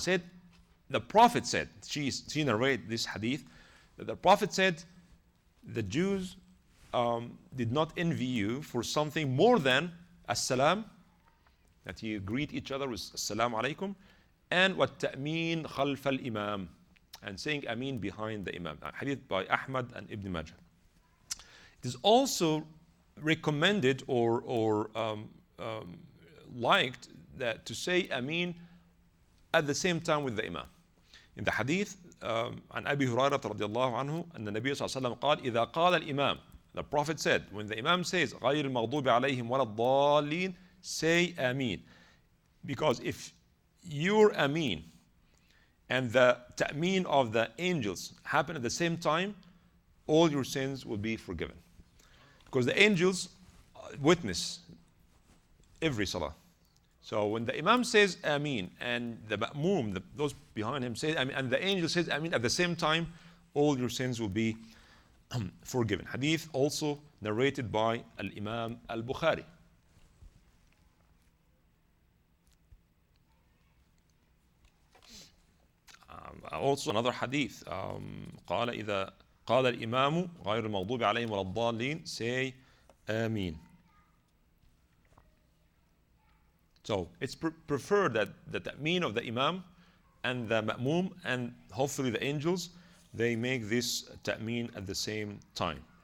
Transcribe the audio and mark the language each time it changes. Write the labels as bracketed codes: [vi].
[en] Said, the Prophet said, she narrated this hadith, that the Prophet said, the Jews did not envy you for something more than as-salam, that you greet each other with as-salamu alaykum, and what ta'meen khalf al-imam, and saying Ameen behind the Imam. Hadith by Ahmad and Ibn Majah. It is also recommended or liked that to say Ameen at the same time with the Imam. In the hadith [ar] عن أبي هريرة رضي الله عنه أن النبي صلى الله عليه وسلم قال إذا قال الإمام, [en] the Prophet said, when the Imam says [ar] غير المغضوب عليهم ولا الضالين, [en] say Ameen. Because if your Ameen and the ta'meen of the angels happen at the same time, all your sins will be forgiven. Because the angels witness every salah. So when the Imam says Ameen and the Ma'moom, those behind him say Ameen, and the angel says Ameen at the same time, all your sins will be forgiven. Hadith also narrated by Al-Imam Al-Bukhari. Also another hadith, [ar] قال إذا قال الإمام غير المغضوب عليهم ولا الضالين, [en] say Ameen. So it's preferred that the ta'meen of the Imam and the Ma'moom and hopefully the angels, they make this ta'meen at the same time.